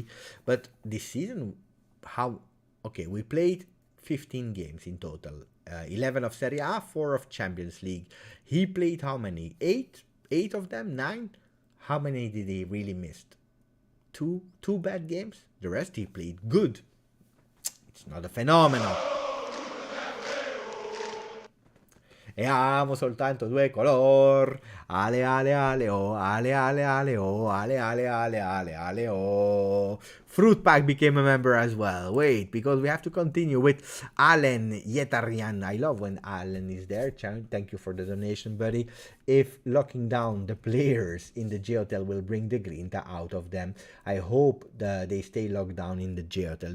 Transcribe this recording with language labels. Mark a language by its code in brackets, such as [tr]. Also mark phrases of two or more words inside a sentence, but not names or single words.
[en] But this season, we played 15 games in total. 11 of Serie A, 4 of Champions League. He played how many? 8? 8 of them? 9? How many did he really miss? 2 bad games? The rest he played good. It's not a fenomeno. [it] E amo soltanto 2 color. Ale ale ale oh, ale ale ale oh, ale ale ale ale ale oh. [en] Fruit Pack became a member as well. Wait, because we have to continue with Allen Yetarian. I love when Allen is there. Thank you for the donation, buddy. If locking down the players in the J Hotel will bring the grinta out of them, I hope they stay locked down in the J Hotel.